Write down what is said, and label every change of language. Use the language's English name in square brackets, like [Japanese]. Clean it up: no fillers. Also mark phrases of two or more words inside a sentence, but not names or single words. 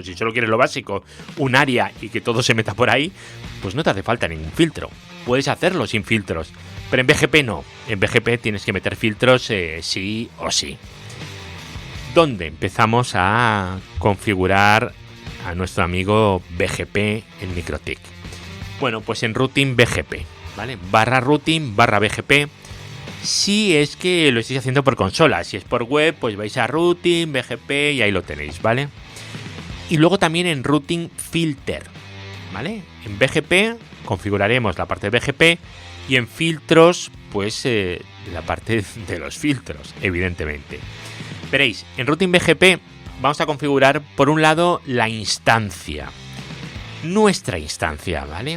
[Spanish] Si solo quieres lo básico, un área y que todo se meta por ahí, pues no te hace falta ningún filtro. Puedes hacerlo sin filtros, pero en BGP no. En BGP tienes que meter filtros sí o sí. ¿Dónde empezamos a configurar a nuestro amigo BGP en MikroTik? Bueno, pues en routing BGP, ¿vale? /routing /BGP. Si es que lo estáis haciendo por consola, si es por web, pues vais a routing, BGP y ahí lo tenéis, ¿vale? Y luego también en routing filter, ¿vale? En BGP configuraremos la parte de BGP y en filtros, pues la parte de los filtros, evidentemente. Veréis, en routing BGP vamos a configurar por un lado la instancia, nuestra instancia, ¿vale?